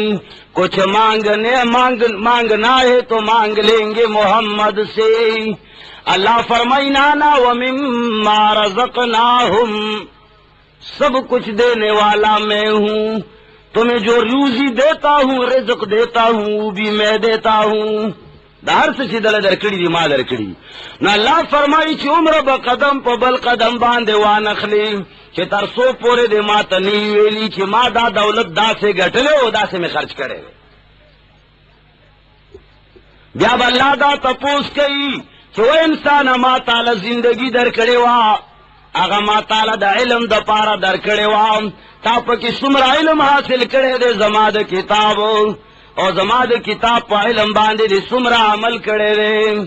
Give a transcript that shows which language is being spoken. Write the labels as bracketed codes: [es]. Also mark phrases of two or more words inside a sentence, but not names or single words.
[ur] کچھ مانگنا ہے تو مانگ لیں گے محمد سے. اللہ فرمائی نانا [ar] ومما رزقناہم [ur] سب کچھ دینے والا میں ہوں تمہیں جو روزی دیتا ہوں رزق دیتا ہوں وہ بھی میں دیتا ہوں. [ps] دا هر څه چې دل درکړي دي ما درکړي. نو الله فرمایي چې عمر به قدم په بل قدم باندې وانخلي چې تر څو پورې د ما ته نه ویلي چې ما دا دولت داسې ګټلې او داسې مې خرج کړی. بیا به الله دا تپوس کوي چې و انسان ما تعالی زندگی درکړې وه هغه ما تعالی د علم د پاره درکړې وه تا پکې څومره علم حاصل کړی دی زما د کتاب او زما د کتاب په علم باندې د څومره عمل کړی دی.